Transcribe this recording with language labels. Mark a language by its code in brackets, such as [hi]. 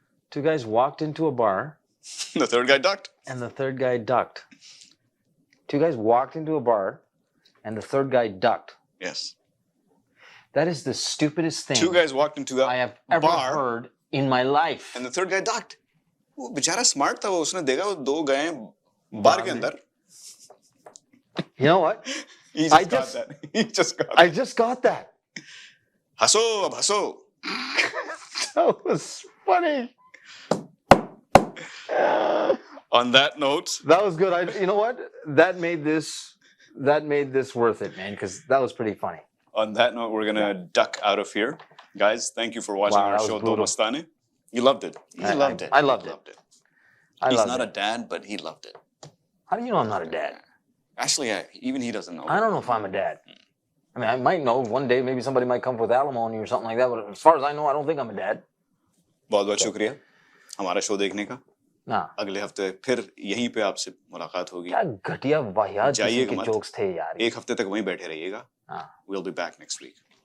[en] Two guys walked into a bar. The third guy ducked. And the third guy ducked. Two guys walked into a bar, and the third guy ducked. Yes. That is the stupidest thing. Two guys walked into I have ever heard in my life. And the third guy ducked. [hi] वो बेचारा smart था, वो उसने देखा वो दो गए बार के अंदर. [en] You know what? He just got that. I just got that. [hi] हंसो अब हंसो. [en] That was funny. On that note, that was good. You know what? That made this worth it, man, because that was pretty funny. On that note, we're gonna duck out of here, guys. Thank you for watching our show, Do Mastane. You loved it. I loved it. He's not a dad, but he loved it. How do you know I'm not a dad? Actually, even he doesn't know. I don't know if I'm a dad. I mean, I might know one day. Maybe somebody might come with alimony or something like that. But as far as I know, I don't think I'm a dad. [hi] बहुत शुक्रिया हमारा show देखने का. ना. अगले हफ्ते फिर यहीं पे आपसे मुलाकात होगी. क्या घटिया वाहियात किस्म के जोक्स थे यार. एक हफ्ते तक वहीं बैठे रहिएगा. [en] We'll be back next week.